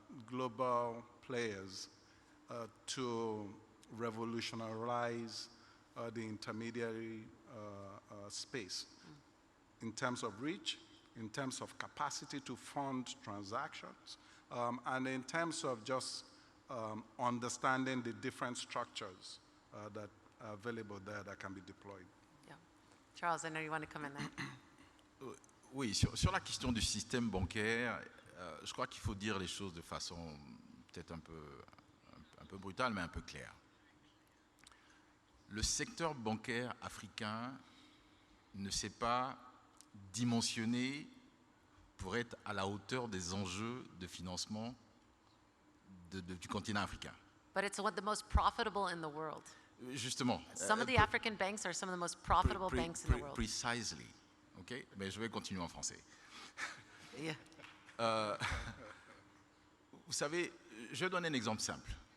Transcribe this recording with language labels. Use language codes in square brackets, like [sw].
[en] global players to revolutionize the intermediary space in terms of reach, in terms of capacity to fund transactions, and in terms of just understanding the different structures that are available there that can be deployed. Yeah. Charles, I know you want to come in there. [fr] Oui, sur la question du système bancaire, je crois qu'il faut dire les choses de façon peut-être un peu brutale, mais un peu claire. Le secteur bancaire africain ne s'est pas dimensionné pour être à la hauteur des enjeux de financement du continent africain. [en] But it's one of the most profitable in the world. [fr] Justement. [en] Some of the African banks are some of the most profitable banks in the world. Precisely. Okay? [fr] Mais je vais continuer en français. [en] Yeah. [fr] Vous savez, je vais donner un exemple simple.